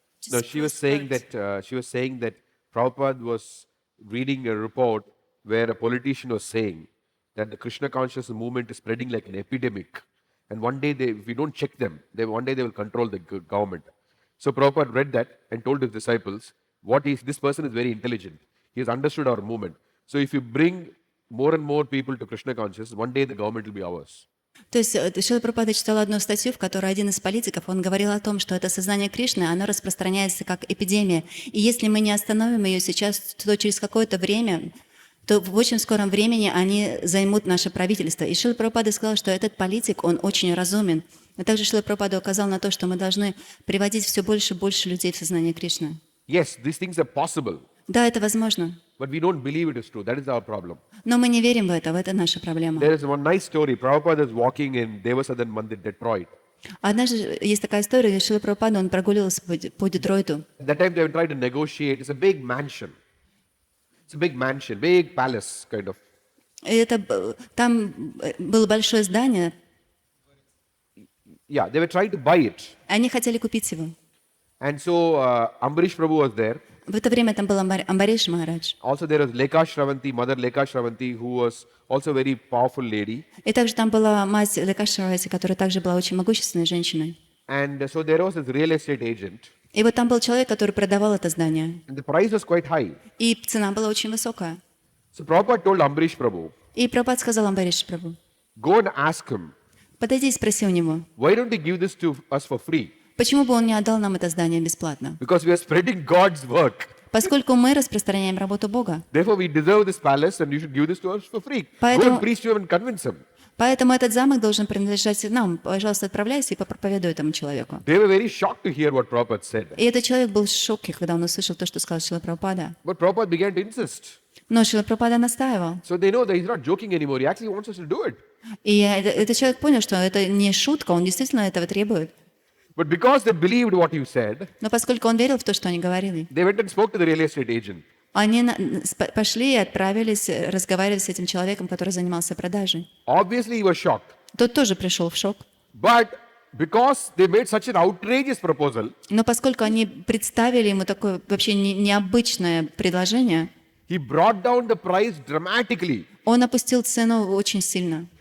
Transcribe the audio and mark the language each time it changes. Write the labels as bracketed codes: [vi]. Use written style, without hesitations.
[en] No, she was saying that Prabhupada was reading a report where a politician was saying that the Krishna consciousness movement is spreading like an epidemic. And one day, if we don't check them, one day they will control the government. So Prabhupada read that and told his disciples, this person is very intelligent. He has understood our movement. So if you bring more and more people to Krishna consciousness, one day the government will be ours. [ru] То есть Шрила Прабхупада читал одну статью, в которой один из политиков, он говорил о том, что это сознание Кришны, оно распространяется как эпидемия. И если мы не остановим ее сейчас, то через какое-то время, то в очень скором времени они займут наше правительство. И Шрила Прабхупада сказал, что этот политик, он очень разумен. А также Шрила Прабхупада указал на то, что мы должны приводить все больше и больше людей в сознание Кришны. [en] Yes, these things are possible, [ru] Да, это возможно. [en] but we don't believe it is true. That is our problem. [ru] Но мы не верим в это наша проблема. [en] There is one nice story. Prabhupada is walking in Devasadan Mandir, Detroit. [ru] Однажды есть такая история, где Шрила Прабхупада, он прогуливался по Детройту. [en] At that time they were trying to negotiate. It's a big mansion. It's a big mansion, big palace kind of. [ru] И там было большое здание, [en] Yeah, they were trying to buy it. [ru] они хотели купить его. [en] And so Ambarish Prabhu was there. [ru] В это время там был Амбариш Махарадж. [en] Also there was Lekha Shravanti, Mother Lekha Shravanti, who was also a very powerful lady. [ru] И также там была мать Лекашравати, которая также была очень могущественной женщиной. [en] And so there was this real estate agent. [ru] И вот там был человек, который продавал это здание. [en] And the price was quite high. [ru] И цена была очень высокая. [en] So Prabhupada told Ambarish Prabhu, [ru] И Прабхупада сказал Амбариш Прабху: [en] go and ask him, [ru] подойди и спроси у него, [en] why don't you give this to us for free? [ru] почему бы он не отдал нам это здание бесплатно? [en] Because we are spreading God's work. [ru] Поскольку мы распространяем работу Бога. [en] Therefore we deserve this palace and you should give this to us for free. Go [ru] Поэтому- [en] and preach to him and convince him. [ru] Поэтому этот замок должен принадлежать нам. Пожалуйста, отправляйся и попроповедуй этому человеку. [en] They were very shocked to hear what Prabhupada said. [ru] И этот человек был в шоке, когда он услышал то, что сказал Шрила Прабхупада. [en] But Prabhupada began to insist. [ru] Но Шрила Прабхупада настаивал. [en] So they know that he's not joking anymore. He actually wants us to do it. [ru] И этот человек понял, что это не шутка, он действительно этого требует. [en] But because they believed what you said, [ru] Но поскольку он верил в то, что они говорили, [en] they went and spoke to the real estate agent. [ru] они пошли и отправились разговаривать с этим человеком, который занимался продажей. [en] Obviously he was shocked. [ru] Тот тоже пришел в шок. [en] But because they made such an outrageous proposal, [ru] Но поскольку они представили ему такое вообще необычное предложение, [en] he brought down the price dramatically. [ru] он опустил цену очень сильно.